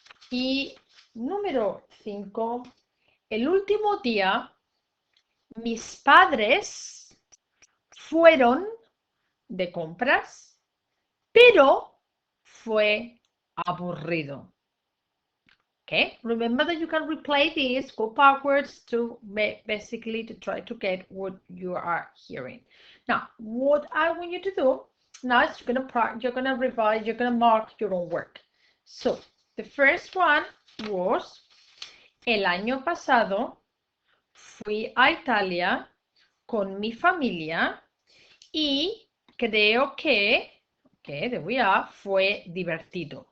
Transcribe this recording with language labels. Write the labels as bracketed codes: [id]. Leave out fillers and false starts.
[es] Y número 5, el último día, mis padres fueron de compras, pero fue aburrido. [en] Okay, remember that you can replay this, go backwards to basically to try to get what you are hearing. Now, what I want you to do now is you're gonna revise, you're gonna mark your own work. So the first one was [es] el año pasado fui a Italia con mi familia y creo que, [en] okay, there we are, [es] fue divertido.